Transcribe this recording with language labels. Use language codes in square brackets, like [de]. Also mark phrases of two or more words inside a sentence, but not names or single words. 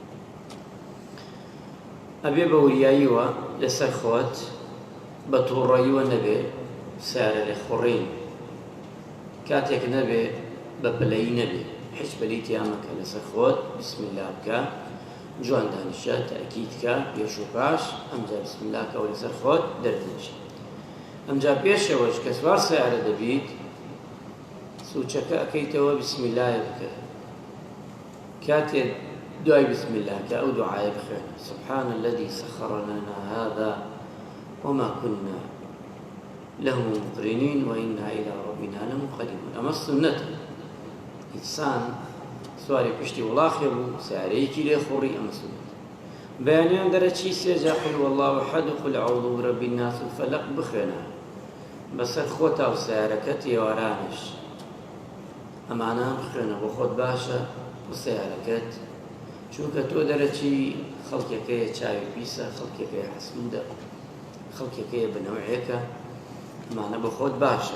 [ckb] ئەبێ بە وریاییوە لەسەر خۆت، بە تووڕەییوە نەبێ سیارە لێ خوڕین، کاتێک نەبێ بە پلەیی نەبێ، هیچ پەلەی تیا مەکە، لەسەر خۆت [ar] بسم الله [ckb] بکە، جوان دانیشە، تەئکیدکە، پێش و پاش ئەمجا [ar] بسم الله [ckb] کە و لەسەر خۆت دەردەنیشی. ئەمجا پێشەوەش کە سوار سیارە دەبیت، سوچەکە ئەکەیتەوە [ar] بسم الله [ckb] بکە، کاتێ دوای [ar] بسم الله [ckb] کە ئەو دوعایە بخوێن [ar] سبحان الذي سخر لنا هذا وما كنا له مقرنين وإنا إلى ربنا لمنقلبون. [ckb] ئەمە سنەتە، ئینسان سواری پشتی وڵاخێ بوو سیارەیەکی لێ خوڕی، ئەمە سنەتە. بەیانیان دەرەچی سێجا [ar] قل والله أحد قل أعوذ برب الناس الفلق [ckb] بخوێنە بەسەر خۆتا و سیارەکەت ئێوارانش، ئەمانە بخوێنە بۆ خۆت باشە بۆ سیارەکەت، چونکە تۆ دەرەچی خەڵکێکەیە چاوی پیسە، خەڵکێکەیە حەسوودە، خەڵکێکەیە بنەوعێکە، ئەمانە بۆ خۆت باشە.